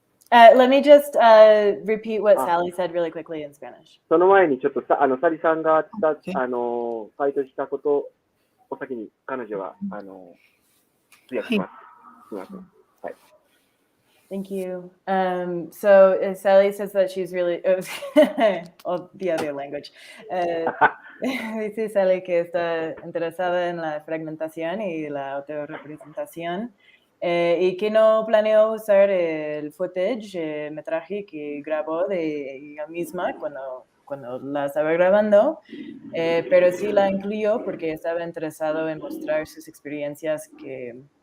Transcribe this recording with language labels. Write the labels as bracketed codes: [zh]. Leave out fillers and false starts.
[en] Let me just repeat what Sally said really quickly in Spanish. [ja] その前にちょっとサリさんが回答したことを先に彼女は通訳します。すみません。はい。 [en] Thank you. So Sally says that she's really oh, the other language. [es] Dice Sally que está interesada en la fragmentación y la autorrepresentación y que no planeó usar el footage, metraje que grabó de ella misma cuando la estaba grabando, pero sí la incluyó porque estaba interesado en mostrar sus experiencias que